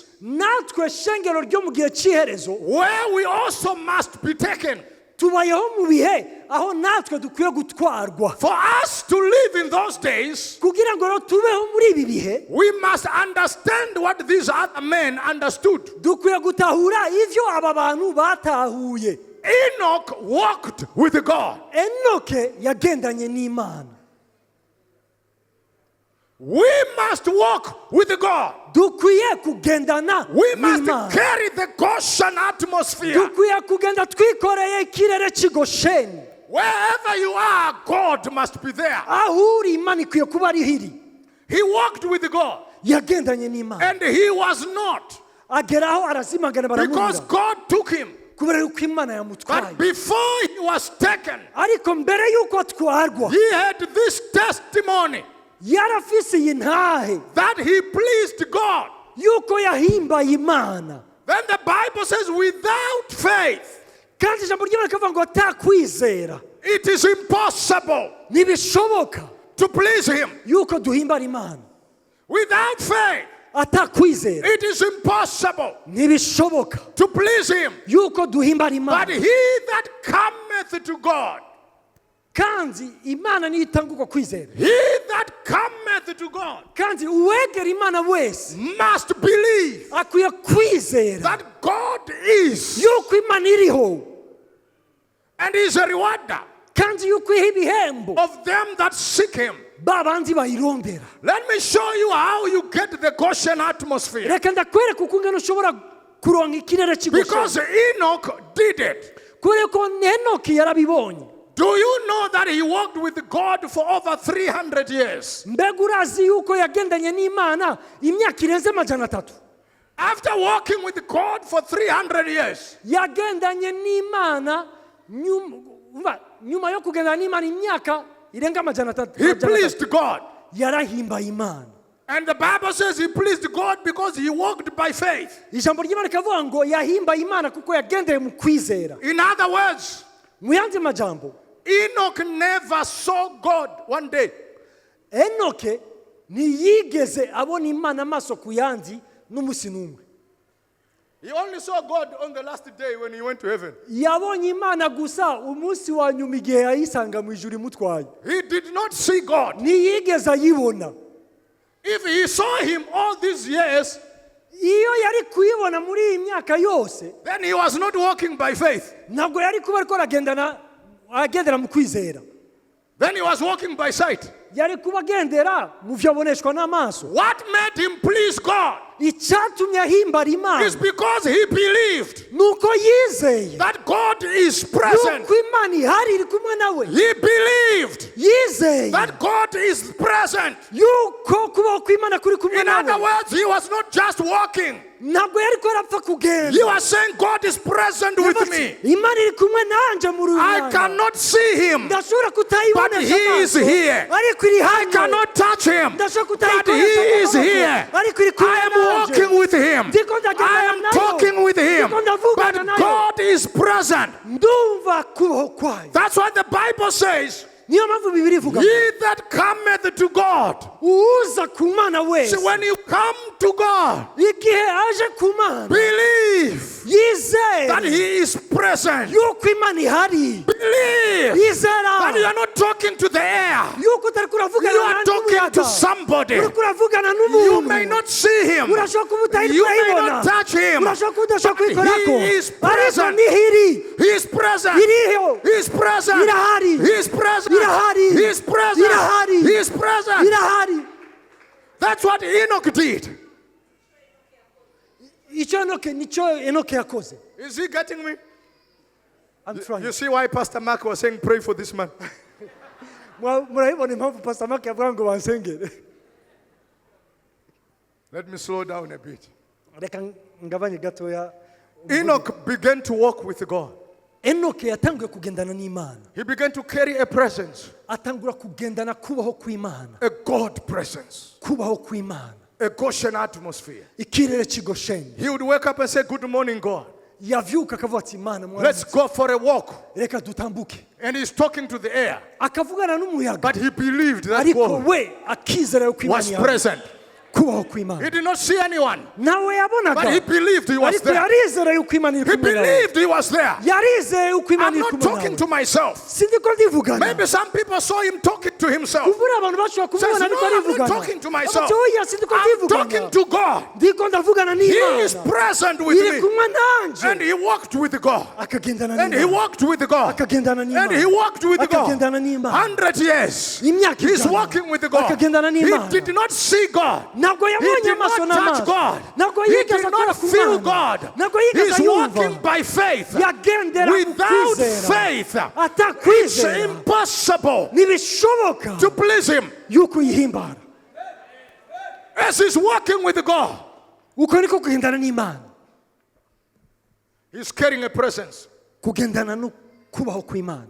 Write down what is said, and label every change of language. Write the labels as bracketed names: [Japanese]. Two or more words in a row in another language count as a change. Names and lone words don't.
[Rundi] Natwe shengero ryo mu gihe cy'iherezo [English] where we also must be taken. [Rundi] tubayeho mu bihe aho natwe dukwiye gutwarwa. [English] For us to live in those days, [Rundi] Kugira ngo rero tubeho muri ibi bihe [English] we must understand what these other men understood. [Rundi] dukwiye gutahura ivyo aba bantu batahuye. [English] Enoch walked with God. [Rundi] Enoke yagendanye n'Imana. [English] We must walk with God. [Rundi] Dukwiye kugendana [English] We must [Rundi] n'Imana. [English] carry the Goshen atmosphere. [Rundi] Dukwiye kugenda twikoreye ikirere cy'Gosheni. [English] Wherever you are, God must be there. [Rundi] Aho uri Imana ikwiye kuba ari hiri. [English] He walked with God, [Rundi] Yagendanye n'Imana. [English] and he was not, [Rundi] Ageraho arazimagana [English] because [Rundi] baramubwira. [English] God took him. [Rundi] Kubera yuko Imana [English] But [Rundi] yamutwaye. [English] before he was taken, [Rundi] Ariko mbere yuko atwarwa [English] he had this testimony [Rundi] yarafise iyi ntahe [English] that he pleased God. [Rundi] yuko yahimbaye Imana. [English] Then the Bible says, without faith, [Rundi] Kandi ijambo ry'Imana rikavuga ngo atakwizera [English] it is impossible [Rundi] ntibishoboka [English] to please him. [Rundi] yuko duhimbara Imana. [English] Without faith, [Rundi] Atakwizera [English] it is impossible [Rundi] ntibishoboka [English] to please him. [Rundi] yuko duhimbara [English] But [Rundi] Imana. [English] he that cometh to God, [Rundi] Kandi Imana niyo itanga uko kwizera. [English] he that cometh to God [Rundi] Kandi uwegera Imana wese [English] must believe [Rundi] akwiye kwizera [English] that God is, [Rundi] yuko Imana iriho [English] and is a rewarder [Rundi] kandi yuko iha ibihembo [English] of them that seek him. [Rundi] babandi bayirondera. [English] Let me show you how you get the Goshen atmosphere. [Rundi] Reka ndakwereka uko ngene ushobora kuronka ikirere [English] Because [Rundi] cy'Gosheni. [English] Enoch did it. [Rundi] Kubera ko Enoki yarabibonye. [English] Do you know that he walked with God for over 300 years? [Rundi] Mbega urazi yuko yagendanye n'Imana imyaka irenze amajana 3. [English] After walking with God for 300 years, [Rundi] Yagendanye n'Imana nyuma yo kugendana n'Imana imyaka irenga amajana 3. [English] he pleased God. [Rundi] Yarahimbaye Imana. [English] And the Bible says he pleased God because he walked by faith. [Rundi] Ijambo ry'Imana rikavuga ngo yahimbaye Imana kuko yagendeye mu kwizera. [English] In other words, [Rundi] Mu yandi majambo [English] Enoch never saw God one day. [Rundi] Enoke ntiyigeze abona Imana amaso ku yandi n'umusi n'umwe. [English] He only saw God on the last day when he went to heaven. [Rundi] Yabonye Imana gusa umunsi wa nyuma igihe yayisanga mu ijuru imutwaye. [English] He did not see God. [Rundi] Ntiyigeze ayibona. [English] If he saw him all these years, [Rundi] Iyo yari kuyibona muri iyi myaka yose [English] then he was not walking by faith. [Rundi] ntabwo yari kuba ariko agendera mu kwizera. [English] Then he was walking by sight. [Rundi] Yari kuba agendera mu vyo aboneshwa n'amaso. [English] What made him please God [Rundi] Icyatumye ahimbara Imana [English] is because he believed [Rundi] nuko yizeye [English] that God is present. [Rundi] yuko Imana ihari iri kumwe nawe. [English] He believed [Rundi] Yizeye [English] that God is present. [Rundi] yuko kubaho kw'Imana kuri kumwe [English] In other [Rundi] nawe. [English] words, he was not just walking. [Rundi] Ntabwo yari ko arapfa [English] He [Rundi] kugenda. [English] was saying, God is present with me. [Rundi] Imana iri kumwe nanje mu [English] I [Rundi] ruyana. [English] cannot see him, [Rundi] Ndashobora [English] but [Rundi] kutayibonesha [English] he is [Rundi] amaso, [English] here. [Rundi] ariko iri [English] I [Rundi] hano. [English] cannot touch him, [Rundi] Ndashobora [English] but he [Rundi] kutayikoresha [English] is [Rundi] amaboko, [English] here. [Rundi] ariko iri kumwe [English] I am [Rundi] nanje. [English] walking with him. I am talking with him, but God is present. [Rundi] Ndumva kubaho kwayo. [English] That's what the Bible says. [Rundi] Niyo mpamvu Biblia ivuga [English] He that cometh to God. [Rundi] uza ku Mana wese. [English] So when you come to God, [Rundi] Igihe aje ku Mana [English] believe that [Rundi] yizere [English] He is present. [Rundi] yuko Imana ihari. [English] Believe that you [Rundi] Yizera [English] are not talking to the air. [Rundi] yuko utari [English] You [Rundi] kuravugana [English] are talking to somebody. [Rundi] uri kuravugana [English] You [Rundi] n'umuntu. [English] may not see Him. [Rundi] Urashobora kuba utari [English] You may [Rundi] kurayibona. [English] not touch Him. [Rundi] Urashobora kuba udashobora [English] But [Rundi] kuyikorako. [English] He is [Rundi] Ariko [English] present. [Rundi] nihiri. [English] He is present. [Rundi] Iriho. [English] He is present. [Rundi] Irahari. [English] He is present. [Rundi] Irahari. [English] He is present. [Rundi] Irahari. [English] He is present. [Rundi] Irahari. [English] That's what Enoch did. [Rundi] Icyo Enoke yakoze. [English] Is he getting me? I'm trying. You see why Pastor Mark was saying, pray for this man? [Rundi] Murabibona impamvu Pastor Mark yavuga ngo bansengere. [English] Let me slow down a bit. [Rundi] Reka ngabanye gatoya. [English] Enoch began to walk with God. [Rundi] Enoke yatanguye kugendana n'Imana. [English] He began to carry a presence, [Rundi] Atangura kugendana kubaho kw'Imana. [English] a God presence, [Rundi] Kubaho kw'Imana. [English] a Goshen atmosphere. [Rundi] Ikirere cy'Gosheni. [English] He would wake up and say, good morning, God. [Rundi] Yavyuka akavuga ati Imana mwana. [English] Let's go for a walk. [Rundi] Reka dutambuke. [English] And he's talking to the air. [Rundi] Akavugana n'umuyaga. [English] But he believed that [Rundi] Ariko [English] God [Rundi] we akizera yuko Imana [English] was [Rundi] ihari. [English] present. [Rundi] Kubaho kw'Imana. [English] He did not see anyone, [Rundi] Nawe yabonaga. [English] but he believed he was [Rundi] Ariko [English] there. [Rundi] yarizera yuko Imana iri [English] He [Rundi] kumwe nawe. [English] believed he was there. [Rundi] Yarizeye yuko Imana [English] I'm [Rundi] iri [English] not [Rundi] kumwe [English] talking [Rundi] nawe. [English] to myself. [Rundi] Sindiko ndivugana. [English] Maybe some people saw him talking to himself. [Rundi] Kubura abantu bashobora [English] Says, [Rundi] kumubona [English] no, [Rundi] ariko [English] I'm [Rundi] arivugana. [English] not talking to myself. [Rundi] Ati, oya, sindiko [English] I'm [Rundi] ndivugana. [English] talking to God. [Rundi] Ndiko ndavugana [English] He [Rundi] n'Imana. [English] is present with [Rundi] Iri [English] me. [Rundi] kumwe nanje. [English] And he walked with God. [Rundi] Akagendana [English] And he [Rundi] n'Imana. [English] walked with God. [Rundi] Akagendana [English] And [Rundi] n'Imana. [English] he walked with God. [Rundi] Akagendana n'Imana. [English] 100 years. [Rundi] Imyaka [English] He's [Rundi] ijana. [English] walking with God. [Rundi] Akagendana n'Imana. [English] He did not see God. [Rundi] Ntabwo [English] He [Rundi] yabonye [English] did [Rundi] amaso [English] not touch [Rundi] n'amaso. [English] God. [Rundi] Ntabwo [English] He [Rundi] yigeze [English] did [Rundi] akora [English] not [Rundi] ku [English] feel [Rundi] Mana. [English] God. [Rundi] Ntabwo yigeze [English] He's [Rundi] ayumva. [English] walking by faith. [Rundi] Yagendera mu [English] Without [Rundi] kwizera. [English] faith, it's [Rundi] Atakwizera. [English] impossible [Rundi] Ntibishoboka [English] to please Him. [Rundi] yuko uyihimbara. [English] As he's walking with God, [Rundi] Uko niko kugendana n'Imana. [English] he's carrying a presence. [Rundi] Kugendana no kubaho kw'Imana.